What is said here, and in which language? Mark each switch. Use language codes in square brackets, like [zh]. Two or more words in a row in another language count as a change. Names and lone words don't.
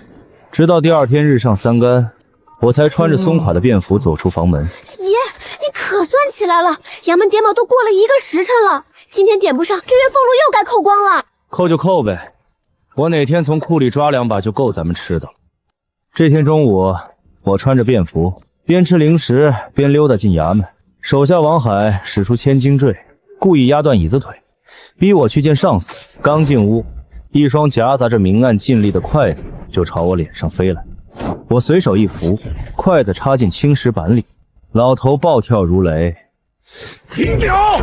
[zh] 直到第2天日上3竿，我才穿着鬆垮的便服走出房門。爺，你可算起來了，衙門點卯都過了1個時辰了，今天點不上，這月俸祿又該扣光了。扣就扣唄，我哪天從庫裡抓2把就夠咱們吃的了。這天中午，我穿着便服，邊吃零食邊溜達進衙門。手下王海使出千斤墜，故意壓斷椅子腿，逼我去見上司。剛進屋，一雙夾雜着明暗盡力的筷子就朝我臉上飛來。我隨手一扶，筷子插進青石板裡，老頭暴跳如雷：“停表！